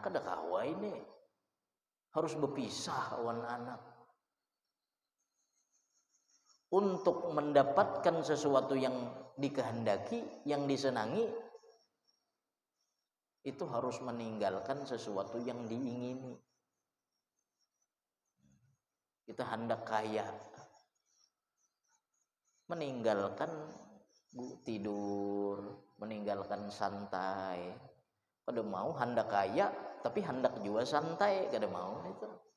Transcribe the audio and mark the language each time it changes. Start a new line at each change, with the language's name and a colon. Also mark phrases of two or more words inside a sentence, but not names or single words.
Banjar: Kada kawa ini harus berpisah awan anak.
Indonesian: Untuk mendapatkan sesuatu yang dikehendaki, yang disenangi, itu harus meninggalkan sesuatu yang diingini. Kita hendak kaya, meninggalkan tidur, meninggalkan santai.
Banjar: Kada mau hendak kaya tapi hendak juga santai, kada mau itu.